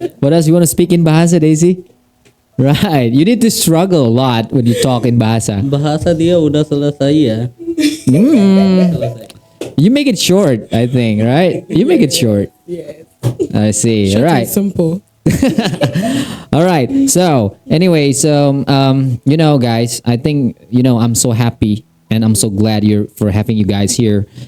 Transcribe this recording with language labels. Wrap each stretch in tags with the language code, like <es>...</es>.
<en>What else you want to speak in Bahasa, Daisy? Right. You need to struggle a lot when you talk in Bahasa.</en> <id>Bahasa dia udah selesai ya. Selesai.</id> <en>You make it short, I think, right? You make it short. Yes. I see. Short Right. and simple. All right. So anyway, guys, I think I'm so happy and I'm so glad for having you guys here.</en>